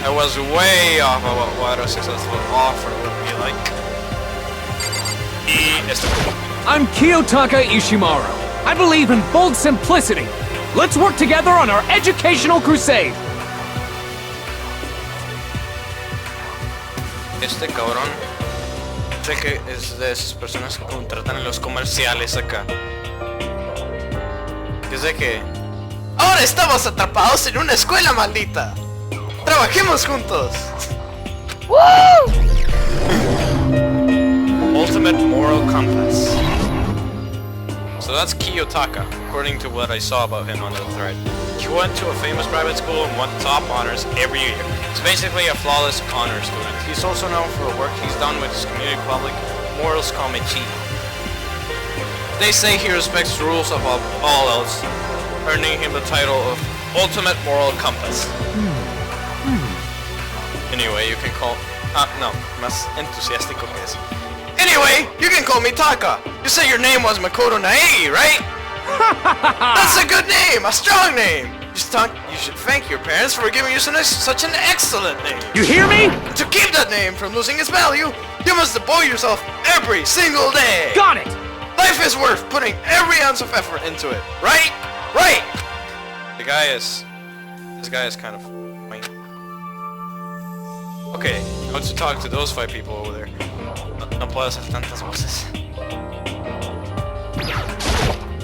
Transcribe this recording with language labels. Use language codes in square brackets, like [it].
[en] I was way off of what a successful offer would be like. I'm Kiyotaka Ishimaru. I believe in bold simplicity. Let's work together on our educational crusade. [es] Este cabrón sé que es de esas personas que contratan en los comerciales acá. Es de que ahora estamos atrapados en una escuela maldita. Trabajemos juntos. Woo! [en] Ultimate moral compass. So that's Kiyotaka, according to what I saw about him on the thread. He went to a famous private school and won top honors every year. He's basically a flawless honor student. He's also known for the work he's done with his community public morals committee. They say he respects rules above all else, earning him the title of Ultimate Moral Compass. Anyway, you can call... [es] no, más entusiástico que eso. [en] Anyway, you can call me Taka. You said your name was Makoto Nae, right? That's a good name, a strong name. You should thank your parents for giving you such an excellent name. You hear me? To keep that name from losing its value, you must devote yourself every single day. Got it! Life is worth putting every ounce of effort into it, right? Right! This guy is kind of funny. Okay, how to talk to those 5 people over there. [es] No puedo hacer tantas voces.